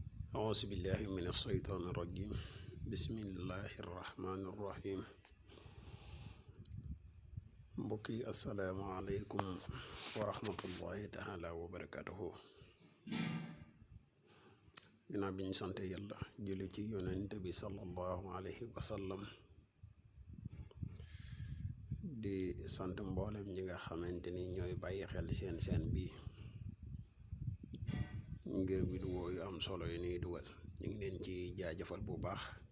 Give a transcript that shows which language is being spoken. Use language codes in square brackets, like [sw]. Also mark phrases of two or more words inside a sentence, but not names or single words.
[ar] أعوذ بالله من الشيطان الرجيم بسم الله الرحمن الرحيم mbokki السلام عليكم ورحمة الله تعالى وبركاته [wo] ginnaaw bi ñu sante yàlla julli ci yonent bi [ar] صلى الله عليه وسلم [wo] di sant mboolem ñi nga xamante ni ñooy bàyyi xel seen bi ngir vidéo yu am solo yi ñuy dugal ñu ngi leen ci jaajëfal bu baax